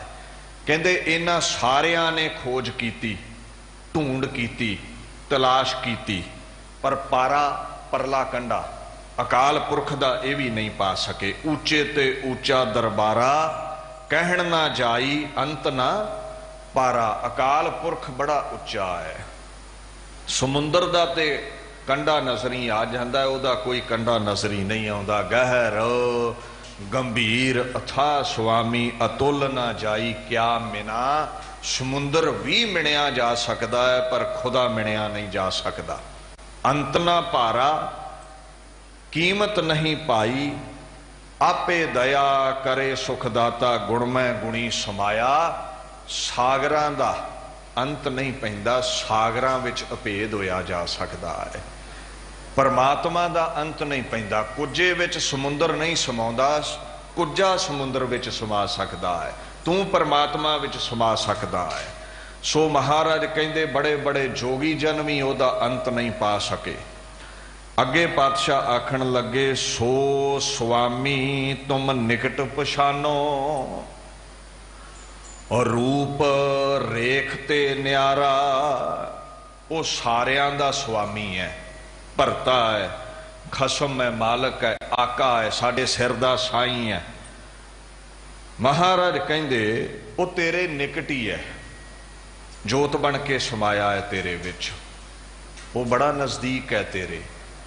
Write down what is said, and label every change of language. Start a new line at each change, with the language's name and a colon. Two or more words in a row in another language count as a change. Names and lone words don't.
Punjabi: ਕਹਿੰਦੇ ਇਨ੍ਹਾਂ ਸਾਰਿਆਂ ਨੇ ਖੋਜ ਕੀਤੀ, ਢੂੰਡ ਕੀਤੀ, ਤਲਾਸ਼ ਕੀਤੀ, ਪਰ ਪਾਰਾ ਪਰਲਾ ਕੰਢਾ ਅਕਾਲ ਪੁਰਖ ਦਾ ਇਹ ਭੀ ਨਹੀਂ ਪਾ ਸਕੇ। ਊਂਚੇ ਤੇ ਊਂਚਾ ਦਰਬਾਰਾ ਕਹਣ ਨਾ ਜਾਈ ਅੰਤ ਨਾ ਪਾਰਾ। ਅਕਾਲ ਪੁਰਖ ਬੜਾ ਉੱਚਾ ਹੈ। ਸਮੁੰਦਰ ਦਾ ਤੇ ਕੰਢਾ ਨਜ਼ਰੀਂ ਆ ਜਾਂਦਾ ਹੈ, ਉਹਦਾ ਕੋਈ ਕੰਢਾ ਨਜ਼ਰੀਂ ਨਹੀਂ ਆਉਂਦਾ। ਗਹਿਰ ਗੰਭੀਰ ਅਥਾਹ ਸੁਆਮੀ ਅਤੁਲ ਨਾ ਜਾਈ ਕਿਆ ਮਿਣਾ। ਸਮੁੰਦਰ ਭੀ ਮਿਣਿਆ ਜਾ ਸਕਦਾ ਹੈ ਪਰ ਖ਼ੁਦਾ ਮਿਣਿਆ ਨਹੀਂ ਜਾ ਸਕਦਾ। ਅੰਤ ਨਾ ਪਾਰਾ ਕੀਮਤ ਨਹੀਂ ਪਾਈ, ਆਪੇ ਦਇਆ ਕਰੇ ਸੁਖਦਾਤਾ ਗੁਣਮਯ ਗੁਣੀ ਸਮਾਇਆ। ਸਾਗਰਾਂ ਦਾ ਅੰਤ ਨਹੀਂ ਪੈਂਦਾ, ਸਾਗਰਾਂ ਵਿਚ ਅਭੇਦ ਹੋਇਆ ਜਾ ਸਕਦਾ ਹੈ। ਪਰਮਾਤਮਾ ਦਾ ਅੰਤ ਨਹੀਂ ਪੈਂਦਾ। ਕੁੱਜੇ ਵਿਚ ਸਮੁੰਦਰ ਨਹੀਂ ਸਮਾਉਂਦਾ, ਕੁੱਜਾ ਸਮੁੰਦਰ ਵਿਚ ਸਮਾ ਸਕਦਾ ਹੈ। ਤੂੰ ਪਰਮਾਤਮਾ ਵਿਚ ਸਮਾ ਸਕਦਾ ਹੈਂ। ਸੋ ਮਹਾਰਾਜ ਕਹਿੰਦੇ ਬੜੇ ਬੜੇ ਜੋਗੀ ਜਨ ਭੀ ਓਹਦਾ ਅੰਤ ਨਹੀਂ ਪਾ ਸਕੇ। ਅੱਗੇ ਪਾਤਸ਼ਾਹ ਆਖਣ ਲੱਗੇ, ਸੋ ਸੁਆਮੀ ਤੁਮ ਨਿਕਟਿ ਪਛਾਨੋ, ਔਰ ਰੂਪ ਰੇਖਤੇ ਨਿਆਰਾ। ਉਹ ਸਾਰਿਆਂ ਦਾ ਸੁਆਮੀ ਹੈ, ਭਰਤਾ ਹੈ, ਖ਼ਸਮ ਹੈ, ਮਾਲਕ ਹੈ, ਆਕਾ ਹੈ, ਸਾਡੇ ਸਿਰ ਦਾ ਸਾਈਂ ਹੈ। ਮਹਾਰਾਜ ਕਹਿੰਦੇ ਉਹ ਤੇਰੇ ਨਿਕਟ ਹੀ ਹੈ, ਜੋਤ ਬਣ ਕੇ ਸਮਾਇਆ ਹੈ ਤੇਰੇ ਵਿਚ, ਉਹ ਬੜਾ ਨਜ਼ਦੀਕ ਹੈ ਤੇਰੇ।